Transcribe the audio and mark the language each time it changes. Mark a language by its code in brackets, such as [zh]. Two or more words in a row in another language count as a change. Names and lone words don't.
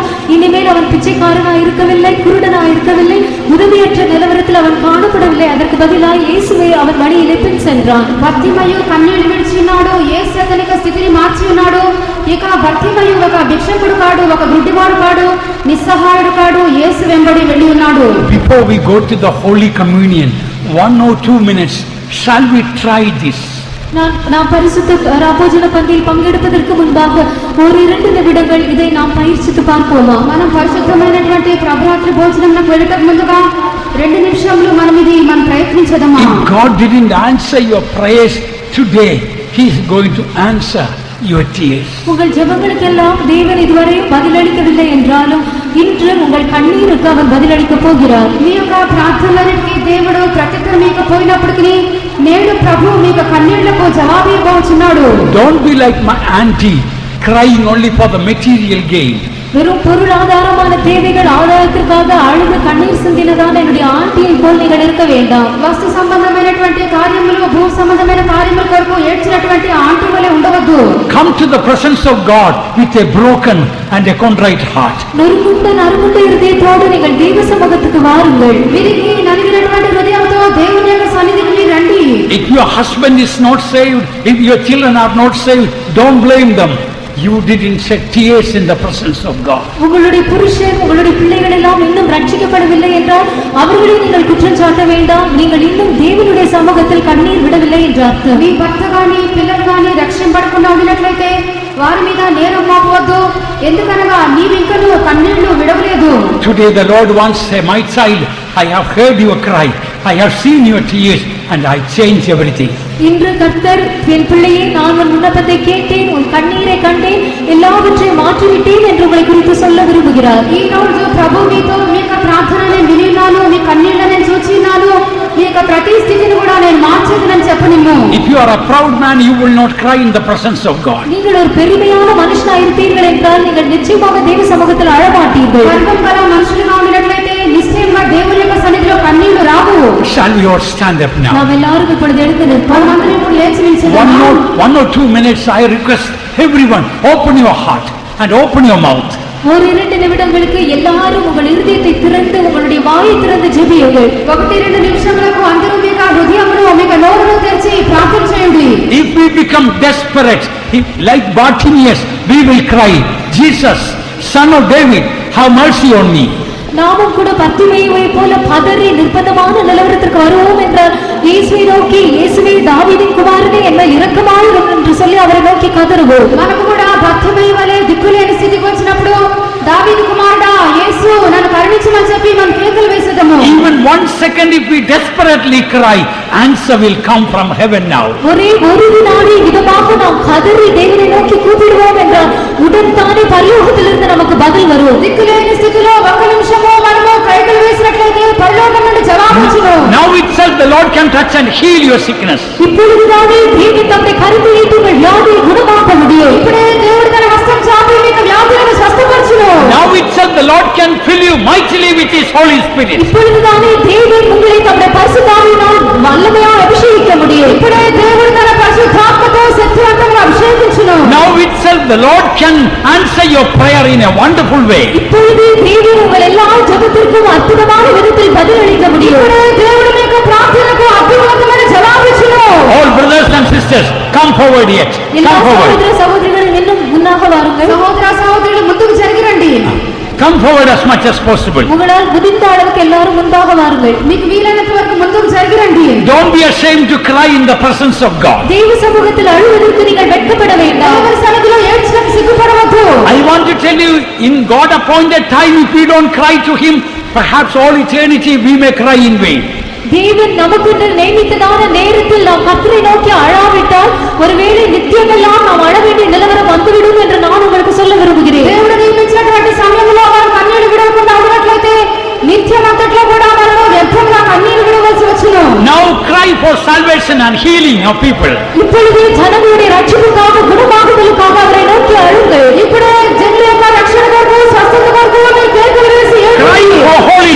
[ta] இனிமேல் அவன் பிச்சைக்காரனாய் இருக்கவில்லை, குருடனாய் இருக்கவில்லை, உதவியற்ற நிலவரத்தில் அவன் காணப்படவில்லை. அதற்கு பதிலாக இயேசுவை அவன் வழியிலே பின் சென்றான். [te] భర్తిమయు కన్నీళ్లు విడిచిన్నాడు, యేసు అతని స్థితిని మార్చి ఉన్నాడు. ఇక భర్తిమయు ఒక భిక్షకుడు కాడు, ఒక గుడ్డివాడు కాడు, నిస్సహాయుడు కాడు, యేసు వెంబడి వెళ్ళి ఉన్నాడు. [en] Before we go to the Holy Communion, 1 or 2 minutes, shall we try this? [ta] நாம் பரிசுத்த ராபோஜன பந்தியில் பங்கெடுப்பதற்கு முன்பாக ஒரு 2 நிமிடங்கள் இதை நாம் பயிற்சித்து பார்ப்போமா? [te] మనం పరిశుద్ధమైనటువంటి ప్రభురాత్రి భోజనంకు వెళ్ళటకు ముందుగా 2 నిమిషాలు మనం ప్రయత్నించదమా? [en] If God didn't answer your prayers today, He is going to answer your tears. [ta] உங்கள் ஜெபங்களுக்கெல்லாம் தேவன் இதுவரை பதிலளிக்கவில்லை என்றாலும் இன்று உங்கள் கண்ணீருக்கு அவர் பதிலளிக்க போகிறார். [te] మీ యొక్క ప్రార్థనలకి దేవుడు ప్రత్యుత్తరం ఇవ్వకపోయినప్పటికీ నేడు ప్రభు మీ యొక్క కన్నీళ్లకు జవాబు ఇవ్వబోతున్నాడు. [en] Don't be like my auntie crying only for the material gain. [ta] வெறும் பொருளாதாரமான தேவைகள் ஆதாயத்திற்காக அழுது கண்ணீர் சிந்தினதான என்னுடைய ஆண்டியை போல் நீங்கள் இருக்க வேண்டாம். [te] వస్తు సంబంధమైనటువంటి కార్యములు, భూ సంబంధమైన కార్యముల కొరకు ఏడ్చినటువంటి ఆంటీ వలె ఉండవద్దు. [en] Come to the presence of God with a broken and a contrite heart. [ta] நறுங்குண்ட இருதயத்தோடு நீங்கள் தேவ சமூகத்துக்கு வாருங்கள். [te] విరిగి నలిగినటువంటి హృదయంతో దేవుని యొక్క సన్నిధికి రండి. [en] If your husband is not saved, if your children are not saved, don't blame them. You didn't shed tears in the presence of God. [ta] உங்களுடைய புருஷன், உங்களுடைய பிள்ளைகள் எல்லாம் இன்னும் ரட்சிக்கப்படவில்லை என்றால் அவர்களை நீங்கள் குற்றம் சாட்ட வேண்டாம். நீங்கள் இன்னும் தேவனுடைய சமூகத்தில் கண்ணீர் விடவில்லை என்று அர்த்தம். [te] మీ భర్త గాని పిల్లలు గాని రక్షింపబడకుండా ఉండినట్లయితే వారి మీద నేరం మోపవద్దు. ఎందుకనగా నీవింకను కన్నీళ్లు విడవలేదు. [en] Today the Lord wants to say, my child, I have heard your cry, I have seen your tears, and I change everything. [ta] இன்று கர்த்தர், என் பிள்ளையே, நான் உன் விண்ணப்பத்தை கேட்டேன், உன் கண்ணீரை கண்டேன், எல்லாவற்றையும் மாற்றிவிட்டேன் என்று உங்களை குறித்து சொல்ல விரும்புகிறார். [te] ఈ రోజు ప్రభు మీతో మీ యొక్క ప్రార్థనని వినినాను, మీ కన్నీళ్లను చూచినాను, మీ యొక్క ప్రతి స్థితిని కూడా నేను మార్చేదనని చెప్పనిమ్ము. [en] If you are a proud man, you will not cry in the presence of God. [ta] நீங்கள் ஒரு பெருமையான மனுஷனாய் இருப்பீர்கள் என்றால் நீங்கள் நிச்சயமாக தேவ சமூகத்தில் அழமாட்டீர்கள். [te] గర్వం గల మనుషులుగా ఉన్నట్లయితే నిశ్చయంగా దేవుని యొక్క సన్నిధిలో కన్నీళ్లు రావు. [en] Shall we all stand up now? [ta] நாம் எல்லாரும் இப்பொழுது எழுந்து நிற்போம். [te] మనమందరం ఇప్పుడు లేచి నిల్చుదామా? [en] 1 or 2 minutes, I request everyone, open your heart and open your mouth. [ta] ஒரு 2 நிமிடங்களுக்கு எல்லாரும் உங்கள் இருதயத்தை திறந்து உங்களுடைய வாயை திறந்து ஜெபியுங்கள். [te] 1-2 నిమిషములకు అందరూ మీ యొక్క హృదయమును, మీ యొక్క నోరును తెరిచి ప్రార్థన చేయండి. [en] If we become desperate, like Bartimaeus, we will cry, Jesus, Son of David, have mercy on me. [ta] நாமும் கூட பத்திமையை போல பதறி நிர்பந்தமான நிலவரத்திற்கு வருவோம் என்றால் இயேசுவை நோக்கி, இயேசுவே தாவீதின் குமாரனே என்ன இரக்கமாயிரும் என்று சொல்லி அவரை நோக்கி கதறுவோம். [te] మనకు కూడా భక్తిమయ వలె దిక్కులేని స్థితికి వచ్చినప్పుడు దావీదు కుమారుడా యేసు నన్ను కరుణించమని చెప్పి మనం కేకలు వేసేదము. [en] Even 1 second, if we desperately cry, answer will come from heaven now. [ta] ஒரே ஒரு வினாடி விதமாக நாம் கதறி தேவனை நோக்கி கூப்பிடுவோம் என்றால் உடன் தானே பரலோகத்திலிருந்து நமக்கு பதில் வரும். [te] దిక్కులేని స్థితిలో 1 నిమిషము మనము కేకలు వేసినట్లయితే పరలోకం నుండి జవాబు వచ్చును. [en] Now itself the Lord can touch and heal your sickness. [ta] இப்பொழுதுதானே தேவன் தம்முடைய கருத்தை ஏற்றுங்கள் வியாதியை குணமாக்க முடியும். [te] ఇప్పుడే దేవుడు తన హస్తం చాపి [en] itself the Lord can fill you mightily with His Holy Spirit. [ta] இப்பொழுதுதானே தேவன் உங்களை தம்முடைய பரிசுத்தாவியினால் வல்லமையாய் அபிஷேகிக்க முடியும். [te] ఇప్పుడే దేవుడు తన పరిశుద్ధాత్మతో శక్తివంతంగా అభిషేకించును. [en] Now itself the Lord can answer your prayer in a wonderful way. [ta] இப்பொழுது தேவன் உங்கள் எல்லா ஜெபத்திற்கும் அற்புதமான விதத்தில் பதிலளிக்க முடியும். [te] ఇప్పుడే దేవుడు మీకు ప్రార్థనకు అద్భుతమైన జవాబిచ్చును. [en] All brothers and sisters, come forward yet. [ta] எல்லா [en] Come forward. [ta] சகோதர சகோதரிகளும் இன்னும் முன்னாக வாருங்கள். [te] సహోదర సహోదరులు ముందుకు జరిగిరండి. [en] Come forward as much as possible. [ta] உங்களால் முடிந்த அளவுக்கு எல்லாரும் முன்பாக வாருங்கள். [te] మీకు వీలైనంత వరకు ముందుకు జరిగిరండి. [en] Don't be ashamed to cry in the presence of God. [ta] தேவ சமூகத்தில் அழுவதற்கு நீங்கள் வெட்கப்பட வேண்டாம். [te] దేవుని సన్నిధిలో ఏడ్చడానికి సిగ్గుపడవద్దు. [en] I want to tell you, in God appointed time, if we don't cry to Him, perhaps all eternity we may cry in vain. [ta] தேவன் நமக்கு நியமித்ததான நேரத்தில் நாம் கர்த்தரை நோக்கி அழாவிட்டால் ஒருவேளை நித்தியமெல்லாம் நாம் அழ வேண்டிய நிலவரம் வந்துவிடும் என்று நான் உங்களுக்கு சொல்ல விரும்புகிறேன். [te] దేవుడు నియమించినటువంటి సమయంలో వారు కన్నీళ్లు విడవకుండా ఉన్నట్లయితే నిత్యమంతట్లో కూడా మనలో వ్యర్థంగా కన్నీళ్లు విడవలసి వచ్చును. [en] Now cry for salvation and healing of people. [ta] இப்பொழுது ஜனங்களுடைய ரட்சிப்புக்காக குணமாகுதலுக்காக அவரை நோக்கி அழுங்கள். [te] ఇప్పుడే జనుల యొక్క రక్షణ కొరకు స్వస్థత కొరకు మీరు కేకలు వేసి [en] Cry for